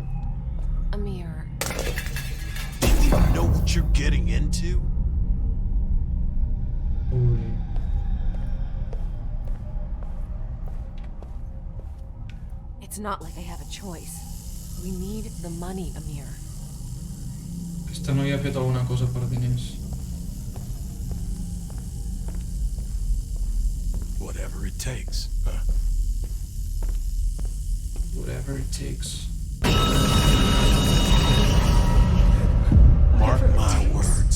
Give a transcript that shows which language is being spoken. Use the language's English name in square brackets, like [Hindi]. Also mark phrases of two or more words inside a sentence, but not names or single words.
[English] Amir. Do you even know what you're getting into? [Catalan] Ui. [English] It's not like I have a choice. We need the money, Amir. [Catalan] Aquesta noia ha fet alguna cosa per diners. [English] Whatever it takes, huh? Whatever it takes. Mark my words.